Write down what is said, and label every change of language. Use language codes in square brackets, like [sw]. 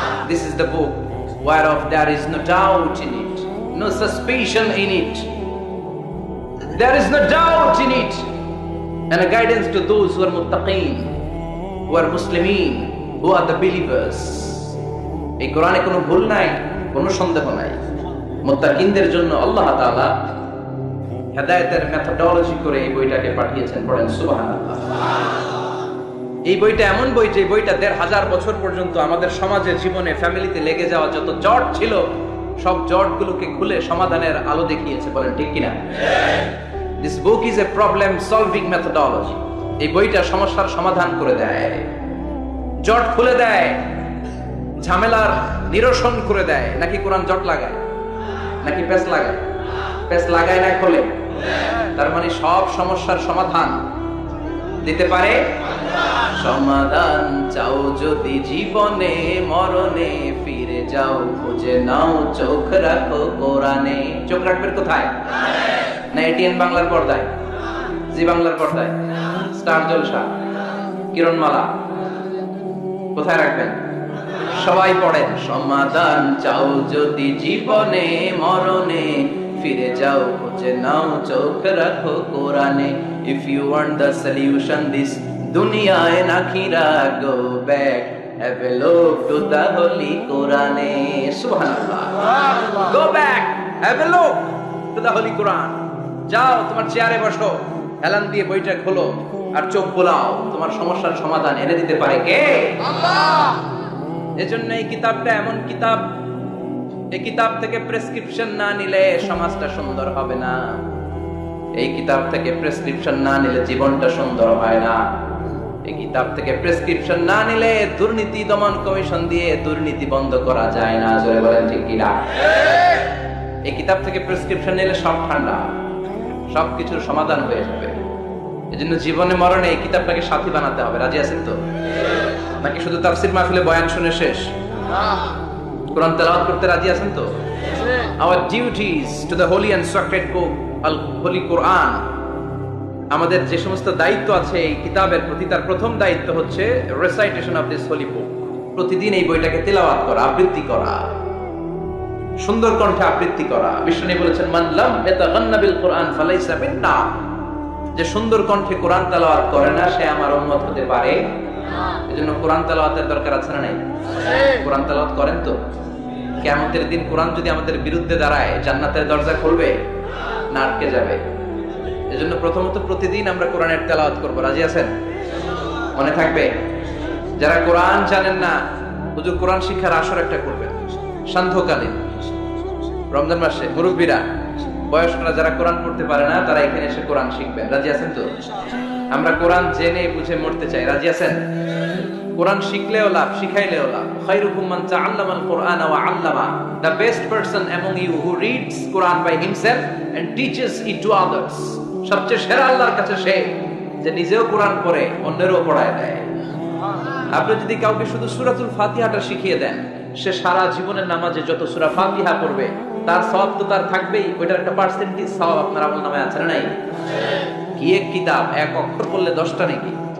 [en] This is the book whereof there is no doubt in it, no suspicion in it. There is no doubt in it, and a guidance to those who are muttaqin, who are Muslimin, who are the believers. [bn] এই কোরআনে কোনো ভুল নাই, কোনো সন্দেহ নাই। মুত্তাকিনদের জন্য আল্লাহ তাআলা হেদায়েতের মেথোডোলজি করে এই বইটাকে পাঠিয়েছেন। পড়েন সুবহানাল্লাহ। এই বইটা এমন বই যে বইটা 1500 বছর পর্যন্ত আমাদের সমাজে, জীবনে, ফ্যামিলিতে লেগে যাওয়া যত জট ছিল সব জটগুলোকে খুলে সমাধানের আলো দেখিয়েছে। বলেন ঠিক কিনা? [en] This book is a problem solving methodology. [bn] এই বইটা সমস্যার সমাধান করে দেয়, জট খুলে দেয়, ঝামেলার নিরসন করে দেয়। নাকি কোরআন জট লাগায়? নাকি পেঁচ লাগায়? পেঁচ লাগায় না, খোলে। তার মানে সব সমস্যার সমাধান দিতে পারে। সমাধান চাও যদি জীবনে, মরণে ফিরে যাও, খুঁজে নাও, চোখ রাখো কোরআনে। চোখ রাখবেন কোথায়? না এটিএন বাংলার পর্দায়, জি বাংলার পর্দায়, স্টার জলসা, কিরণমালা, কোথায় রাখবেন? সবাই পড়েন, সমাধান চাও যদি জীবনে, মরণে ফিরে যাও, খুঁজে নাও, চোখ রাখো কোরআনে। [en] If you want the solution this dunya and akhirah, go back, have a look to the holy Quran. Subhanallah. Go back, have a look to the holy Quran. [bn] যাও তোমার চেয়ারে বসো, হেলান দিয়ে বইটা খোলো আর চোখ বোলাও। তোমার সমস্যার সমাধান এনে দিতে পারে কে? আল্লাহ। এজন্য এই কিতাবটা এমন কিতাব, এই কিতাব থেকে প্রেসক্রিপশন না নিলে সমাজটা সুন্দর হবে না। এই কিতাব থেকে প্রেসক্রিপশন না নিলে জীবনটা সুন্দর হয় না। এই কিতাব থেকে প্রেসক্রিপশন না নিলে দুর্নীতি দমন কমিশন দিয়ে দুর্নীতি বন্ধ করা যায় না। জোরে বলেন ঠিক কিনা? কিতাব থেকে প্রেসক্রিপশন নিলে সব ঠান্ডা, সবকিছুর সমাধান হয়ে যাবে। এজন্য জীবনে মরণে এই কিতাবটাকে সাথী বানাতে হবে। রাজি আছেন তো? নাকি শুধু তাফসীর মাহফিলে বয়ান শুনে শেষ? কোরআন তেলাওয়াত করতে রাজি আছেন তো? [en] Our duties to the holy and sacred book, Holy Quran. [bn] আমাদের যে সমস্ত দায়িত্ব আছে এই কিতাবের প্রতি, তার প্রথম দায়িত্ব হচ্ছে [en] Recitation of this holy book. [bn] প্রতিদিন এই বইটাকে তেলাওয়াত করা, আবৃত্তি করা, সুন্দর কণ্ঠে আবৃত্তি করা। বিষ্ণু বলেছেন, [ar] মান লাম ইয়াতাগান্না বিল কুরআন ফালাইসা মিন্না। [bn] যে সুন্দর কণ্ঠে কোরআন তেলাওয়াত করে না, সে আমার উম্মত হতে পারে না। এজন্য কোরআন তেলাওয়াতের দরকার আছে না নাই? কোরআন তেলাওয়াত করেন তো? কিয়ামতের দিন কোরআন যদি আমাদের বিরুদ্ধে দাঁড়ায়, জান্নাতের দরজা খুলবে না আটকে যাবে? এজন্য প্রথমত প্রতিদিন আমরা কোরআনের তেলাওয়াত করব। রাজি আছেন? মনে থাকবে? যারা কোরআন জানেন না, হুজুর কোরআন শিক্ষার আসর একটা করবেন সান্ধ্যকালীন রমজান মাসে। মুরব্বীরা, বয়স্করা যারা কোরআন পড়তে পারে না, তারা এখানে এসে কোরআন শিখবেন। রাজি আছেন তো? আমরা কোরআন জেনে বুঝে মরতে চাই। রাজি আছেন? কোরআন শিখলেও লাভ, শিখাইলেও লাভ। [ar] খায়রুকুম মান তাআল্লামাল কুরআন ওয়া আল্লামা। [en] The best person among you who reads Quran by himself and teaches it to others. [bn] সবচেয়ে সেরা আল্লাহর কাছে সে যে নিজেও কোরআন পড়ে অন্যেরও পড়ায় দেয়। আপনি যদি কাউকে শুধু সূরাতুল ফাতিহাটা শিখিয়ে দেন, সে সারা জীবনের নামাজে যত সূরা ফাতিহা পড়বে তার সওয়াব তো তার থাকবেই। ওইটার একটা পার্সেন্টেজ সওয়াব আপনার আমলনামায় আছে না নাই? কি এক কিতাব, এক অক্ষর পড়লে 10টা নাকি?